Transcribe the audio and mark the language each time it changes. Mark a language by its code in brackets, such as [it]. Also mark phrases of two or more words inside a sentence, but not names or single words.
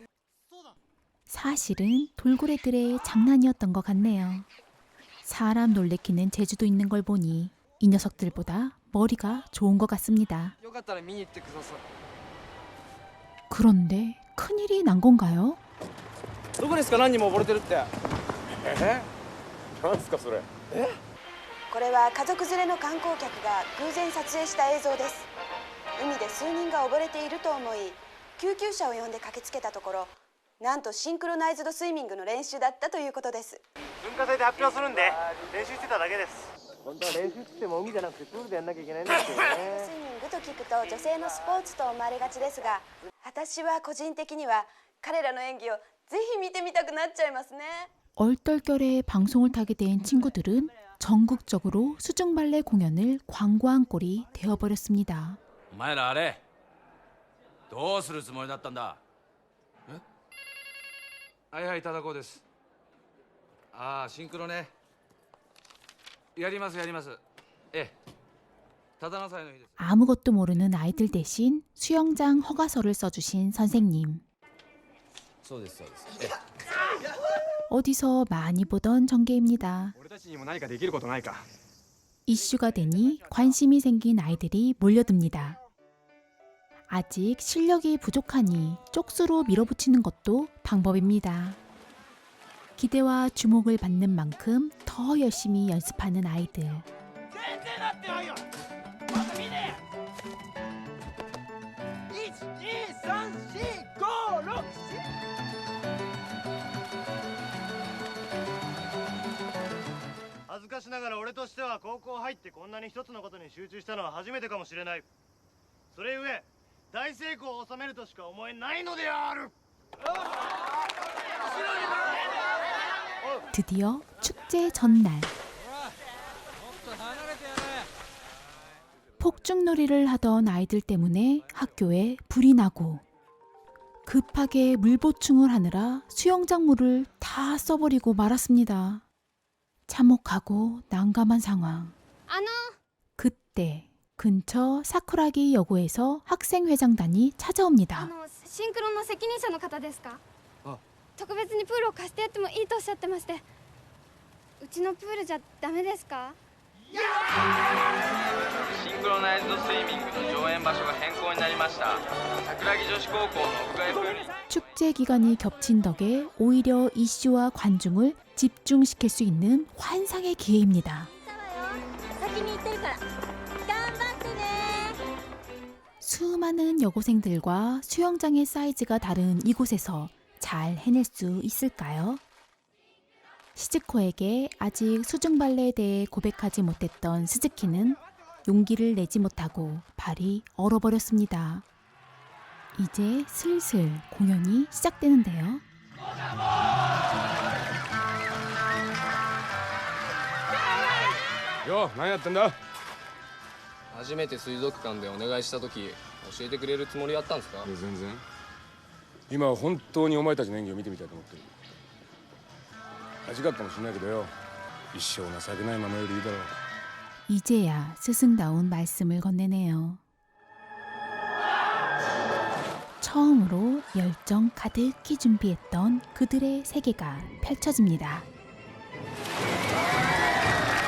[ko] 사실은 돌고래들의 장난이었던 것 같네요. 사람 놀래키는 재주도 있는 걸 보니 이 녀석들보다 머리가 좋은 것 같습니다. 그런데 큰일이 난 건가요? [ja] どこですか？何人も溺れてるって。なんすかそれ。これは家族連れの観光客が偶然撮影した映像です。海で数人が溺れていると思い、救急車を呼んで駆けつけたところ、なんとシンクロナイズドスイミングの練習だったということです。文化祭で発表するんで練習してただけです。本当は練習って言っても海じゃなくてプールでやんなきゃいけないんですよね。スイミングと聞くと女性のスポーツと思われがちですが、私は個人的には彼らの演技をぜひ見てみたくなっちゃいますね。 [ko] 얼떨결에 방송을 타게 된 친구들은 전국적으로 수중발레 공연을 광고한 꼴이 되어버렸습니다. [ja] お前らあれどうするつもりだったんだ。はいはい、忠子です。ああ、シンクロね。やりますやります。ええ、忠野祭の日です。 [ko] 아무것도 모르는 아이들 대신 수영장 허가서를 써주신 선생님. [ja] そうですそうです。 [ko] 어디서 많이 보던 전개입니다. 俺たちにも何かできることないか。 이슈가 되니 관심이 생긴 아이들이 몰려듭니다. 아직 실력이 부족하니 쪽수로 밀어붙이는 것도 방법입니다. 기대와 주목을 받는 만큼 더 열심히 연습하는 아이들. [ja] 全然なってないよ。また見ねえ。1、2、3、4、5、6、7。恥ずかしながら俺としては高校入ってこんなに一つのことに集中したのは初めてかもしれない。それゆえ大成功を収めるとしか思えないのである。 [ko] 드디어 축제 전날. 폭죽놀이를 하던 아이들 때문에 학교에 불이 나고 급하게 물 보충을 하느라 수영장 물을 다 써버리고 말았습니다. 참혹하고 난감한 상황. 그때 근처 사쿠라기 여고에서 학생회장단이 찾아옵니다. [ja] シンクロの責任者の方ですか？特別にプールを貸してやってもいいとおっしゃってまして、うちのプールじゃダメですか？シンクロナイズドスイミングの上演場所が変更になりました。桜木女子高校の屋外プールに [ko] 축제 기간이 겹친 덕에 오히려 이슈와 관중을 집중시킬 수 있는 환상의 기회입니다. 수많은 여고생들과 수영장의 사이즈가 다른 이곳에서 잘 해낼 수 있을까요? 시즈코에게 아직 수중발레에 대해 고백하지 못했던 스즈키는 용기를 내지 못하고 발이 얼어버렸습니다. 이제 슬슬 공연이 시작되는데요. 요, [ja] 何やってんだ。初めて水族館でお願いした時教えてくれるつもりだったんですか？全然。今は本当にお前たちの演技を見てみたいと思ってる。味があるかもしれないけどよ、一生情けないままよりいいだろう。 [ko] 이제야 스승다운 말씀을 건네네요. 처음으로 열정 가득히 준비했던 그들의 세계가 펼쳐집니다.